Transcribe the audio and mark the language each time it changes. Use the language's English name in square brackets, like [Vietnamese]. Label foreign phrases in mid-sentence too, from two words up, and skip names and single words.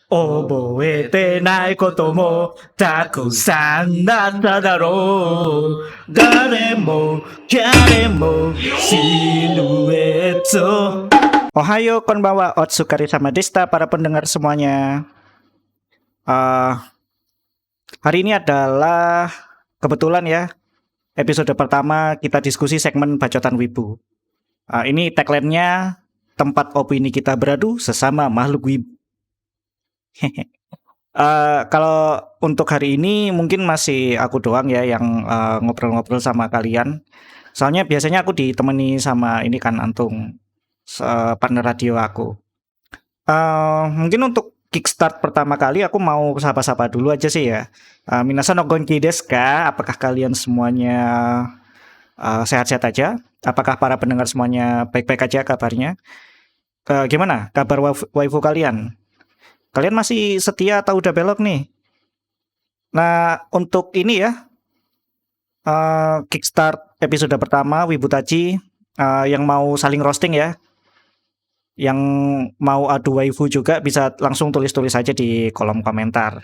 [Japanese] 覚えてないこともたくさんだっただろう。誰も彼もシルエット。おはよう こんばんは おつかりさま Desta [Indonesian] para pendengar semuanya. Uh, Hari ini adalah kebetulan ya episode pertama kita diskusi segmen Bacotan Wibu. Ini tagline-nya tempat opini kita beradu sesama makhluk wibu. Kalau untuk hari ini mungkin masih aku doang ya yang ngobrol-ngobrol sama kalian. Soalnya biasanya aku ditemani sama ini kan Antung, partner radio aku. Mungkin untuk kickstart pertama kali aku mau sapa-sapa dulu aja sih ya. [Japanese] 皆さんお元気ですか? [Indonesian] Apakah kalian semuanya sehat-sehat aja? Apakah para pendengar semuanya baik-baik aja kabarnya? Gimana kabar waifu kalian? Kalian masih setia atau udah belok nih? Nah, untuk ini ya, kickstart episode pertama Wibutachi, yang mau saling roasting ya, yang mau adu waifu juga bisa langsung tulis-tulis aja di kolom komentar.